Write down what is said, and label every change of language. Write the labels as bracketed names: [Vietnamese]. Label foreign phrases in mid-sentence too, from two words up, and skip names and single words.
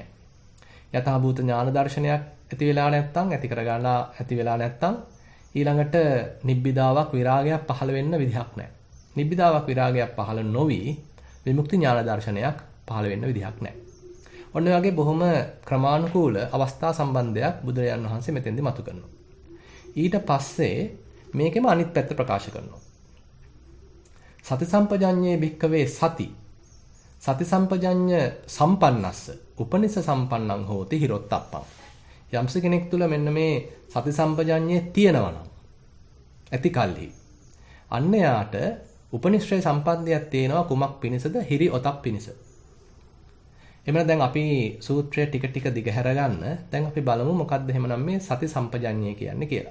[Sinhala] යථාභූත ඥාන දර්ශනයක් ඇති වෙලා නැත්තම් ඊළඟට නිබ්බිදාවක් විරාගයක් පහළ වෙන්න විදිහක් නැහැ. නිබ්බිදාවක් විරාගයක් පහළ නොවි විමුක්ති ඥාන දර්ශනයක් පහළ වෙන්න විදිහක් නැහැ. ඔන්න ඔය වගේ බොහොම ක්‍රමානුකූල අවස්ථා සම්බන්ධයක් බුදුරජාණන් වහන්සේ මෙතෙන්දී මතු කරනවා. ඊට පස්සේ මේකෙම අනිත් පැත්ත ප්‍රකාශ කරනවා. [Pali] සති සම්පජඤ්ඤේ භික්කවේ සති සම්පජඤ්ඤ සම්පන්නස්ස උපනිස සම්පන්නං හෝති හිරොත්තප්පං. [Sinhala] යම්ස කෙනෙක් තුල මෙන්න මේ සති සම්පජඤ්ඤේ තියෙනවා නම් ඇති කල්හි අන්න යාට උපනිශ්‍රේ සම්පන්නියක් තියෙනවා කුමක් පිණිසද? හිරි ඔතප් පිණිස. එමෙන්න දැන් අපි සූත්‍රය ටික ටික දිගහැර ගන්න. දැන් අපි බලමු මොකක්ද එහෙමනම් මේ සති සම්පජඤ්ඤය කියන්නේ කියලා.